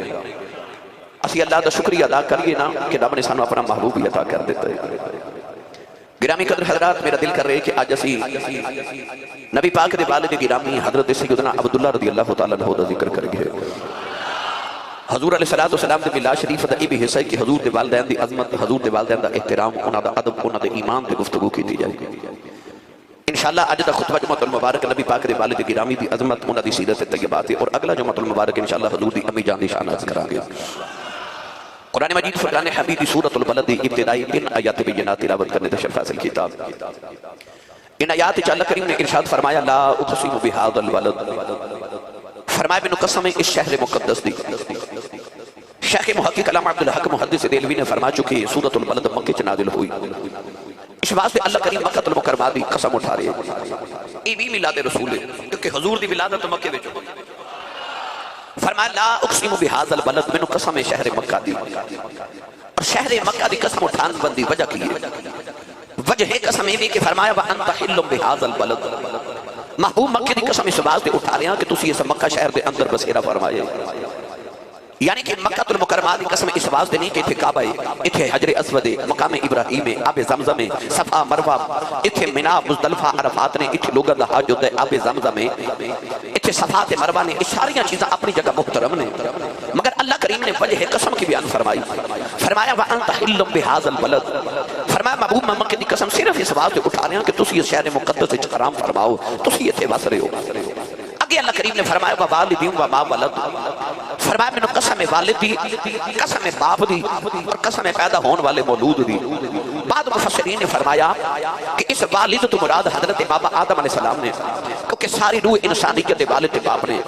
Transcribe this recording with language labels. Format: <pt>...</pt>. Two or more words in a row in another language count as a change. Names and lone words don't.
<pa>اسی اللہ دا شکریہ ادا کریے نا کہ رب نے سانو اپنا محبوب ہی عطا کر دیتا ہے. گرامی قدر حضرات، میرا دل کر رہے کہ آج اسی نبی پاک دے والد گرامی حضرت سیدنا عبداللہ</pa> <ar>رضی اللہ تعالیٰ عنہ</ar> <pa>دا ذکر کر گئے. حضور علیہ السلام دے ملاد شریف دا یہ حصہ ہے کہ حضور دے والدین دی عظمت، حضور دے والدین دا احترام، انہاں دا ادب، انہاں دے ایمان دے گفتگو کی دی جائے گی. انشاءاللہ آج دا خطبہ جمعۃ المبارک نبی پاک دے والد گرامی دی عظمت، انہاں دی سیرت طیبات ہے، اور اگلا جمعۃ المبارک انشاءاللہ حضور دی امی جان دی شان عرض کریں گے. قرآن مجید فرقان حمید دی سورۃ البلد دی ابتدائی ان آیات بینات تلاوت کرنے دا شرف حاصل کتاب. ان آیات چ اللہ کریم نے ارشاد فرمایا</pa> <ar>لا اقسم بہذا البلد،</ar> <pa>فرمایا میں قسم اس شہر مقدس دی. شیخ محقق علامہ عبدالحق محدث دہلوی نے فرما چکی سورۃ البلد مکہ چ نازل ہوئی. اس واسطے اللہ کریم مکہ المکرمہ دی قسم اٹھا رہے ہیں. یہ بھی میلاد رسول ہے کیونکہ حضور دی ولادت مکہ وچ ہوئی. فرمایا</pa> <ar>لا اقسم بہذا البلد،</ar> <pa>میں قسم شہر مکہ دی. اور شہر مکہ دی قسم اٹھان بندی وجہ کی ہے. وجہ قسم یہ بھی کہ فرمایا</pa> <ar>وانت حل بہذا البلد،</ar> <pa>محبوب مکہ دی قسم اس واسطے اٹھا رہے ہیں کہ تسی اس مکہ شہر دے اندر بسیرا فرمائے. یعنی کہ مکہ المکرمہ دی قسم اس واسطے نہیں کہ اتھے کعبہ ہے، اتھے حجر اسود ہے، مقام ابراہیم ہے، آب زمزم ہے، صفا مروہ، اتھے منی مزدلفہ عرفات نے، اتھے لوگوں دا حج ہوتا ہے، آب زمزم ہے، اتھے صفات مروہ نے. اشاریاں چیزیں اپنی جگہ محترم نے، مگر اللہ کریم نے وجہ قسم کی بیان فرمائی. فرمایا</pa> <ar>وانت حل بہذا البلد،</ar> <pa>فرمایا محبوب مکہ دی قسم صرف اس واسطے اٹھا رہے ہیں کہ تسی اس شہر مقدس وچ حرام فرماؤ، تسی اتھے بس رہے ہو. اللہ کریم نے فرمایا</pa> <ar>ووالدی وما ولد،</ar> <pa>فرمایا میں نے قسم والد دی، قسم باپ دی، اور قسم پیدا ہون والے مولود دی. بعد مفسرین نے فرمایا کہ اس والد تو مراد حضرت بابا آدم علیہ السلام نے، کیونکہ ساری روح انسانیت والد باپ نے.</pa>